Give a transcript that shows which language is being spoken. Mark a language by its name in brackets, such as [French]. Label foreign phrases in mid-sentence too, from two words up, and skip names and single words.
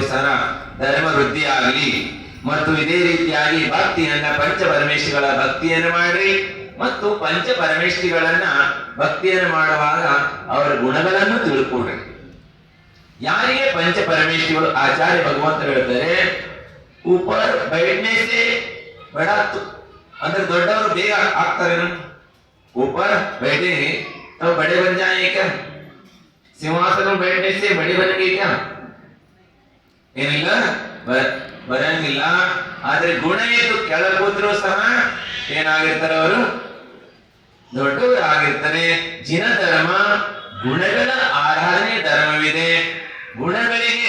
[Kannada] ಸಹ ಧರ್ಮ ವೃದ್ಧಿ ಆಗಲಿ ಮತ್ತು ಇದೇ ರೀತಿಯಾಗಿ ಭಕ್ತಿಯನ್ನ ಪಂಚಪರಮೇಶ್ವರ ಭಕ್ತಿಯನ್ನು ಮಾಡ್ರಿ ಮತ್ತು ಪಂಚಪರಮೇಶ್ವರಿಗಳನ್ನ ಭಕ್ತಿಯನ್ನು ಮಾಡುವಾಗ ಅವರ ಗುಣಗಳನ್ನು ತಿಳ್ಕೊಡ್ರಿ ಯಾರಿಗೆ ಪಂಚಪರಮೇಶ್ವರಿಗಳು ಆಚಾರ್ಯ ಭಗವಂತರು ಹೇಳ್ತಾರೆ [Hindi] ऊपर बैठने से बड़ा अंदर [Kannada] ದೊಡ್ಡವರು ಬೇಗ ಆಗ್ತಾರೇನು [Hindi] ऊपर बैठेंगे तो बड़े बन जाएंगे क्या सिंहासन में बैठने से बड़े बनेंगे क्या [Kannada] ಏನಿಲ್ಲ ಬರಂಗಿಲ್ಲ ಆದ್ರೆ ಗುಣ ಇದ್ದು ಕೆಳಗೆ ಕೂತ್ರು ಸಹ ಏನಾಗಿರ್ತಾರೆ ಅವರು ದೊಡ್ಡವರು ಆಗಿರ್ತಾರೆ ಜಿನ ಧರ್ಮ ಗುಣಗಳ ಆರಾಧನೆ ಧರ್ಮವಿದೆ ಗುಣಗಳಿಗೆ